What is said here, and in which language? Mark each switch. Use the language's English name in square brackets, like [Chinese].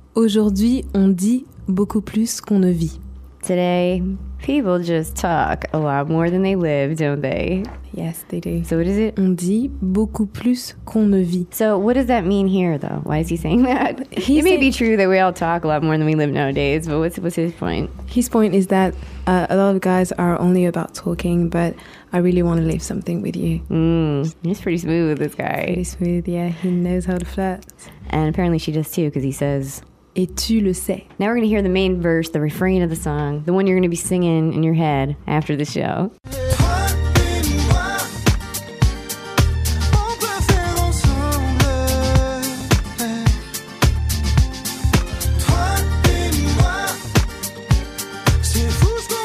[French] Aujourd'hui, on dit beaucoup plus qu'on ne vit. [English] Today, people just talk a lot more than they live, don't they? Yes, they do. So what is it? [French] On dit beaucoup plus qu'on ne vit. [English] So what does that mean here, though? Why is he saying that? It may be true that we all talk a lot more than we live nowadays, but what's his point? His point is that a lot of guys are only about talking, but I really want to leave something with you. Mm, he's pretty smooth, this guy. Pretty smooth, yeah. He knows how to flirt. And apparently she does too, because he says... [French] Et tu le sais. [English] Now we're going to hear the main verse, the refrain of the song, the one you're going to be singing in your head after the show. [French] Toi et moi, on peut faire ensemble. Toi et moi, c'est fou.